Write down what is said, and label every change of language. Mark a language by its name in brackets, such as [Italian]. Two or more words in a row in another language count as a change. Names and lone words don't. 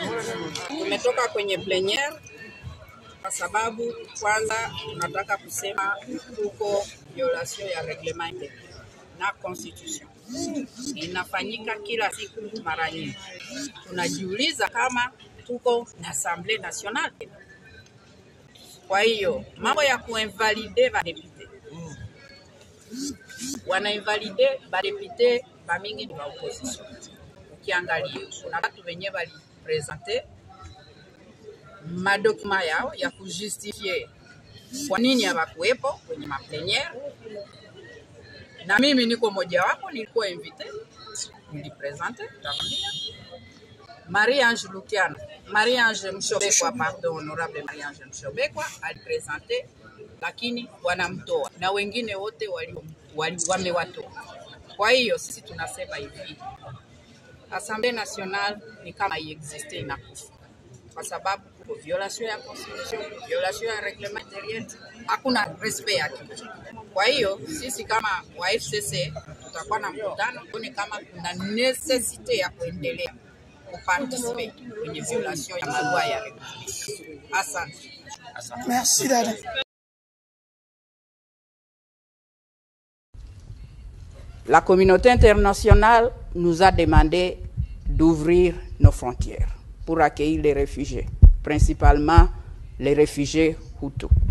[Swahili] Tumetoka kwenye plenary kwa sababu kwanza tunataka kusema tuko violation ya reglement na constitution. Inafanyika kila siku mara nyingi. Tunajiuliza kama tuko na [French] Assemblée nationale. [Swahili] Kwa hiyo mambo ya kuinvalide ba député. Wanainvalide ba député ba mingi ni ba opposition. Ukiangalia kuna watu wenye bali presenter madokuma yao ya kujustifie kwa nini hawakuwepo kwenye maplenere. Na mimi niko moja wapo, nilikuwa invité, nilipresente, Marie-Ange Lukiano, Marie-Ange Mshobekwa, pardon, honorable Marie-Ange Mshobekwa, alipresente, lakini wanamtoa, na wengine wote wamewatoa. Kwa hiyo sisi tunasema hivi, [French] Assemblée nationale [Swahili] ni kama iexiste inakufa. Kwa sababu kwa violation ya constitution, violation ya [French] reglement intérieur, [Swahili] hakuna respect ya kitu. Kwa hiyo sisi kama wa FCC tutakuwa na mkutano tuone kama kuna necessite ya kuendelea kuparticiper kwenye violation ya malwa ya République. Asante. Merci dada. [French] La communauté internationale nous a demandé d'ouvrir nos frontières pour accueillir les réfugiés, principalement les réfugiés Hutus.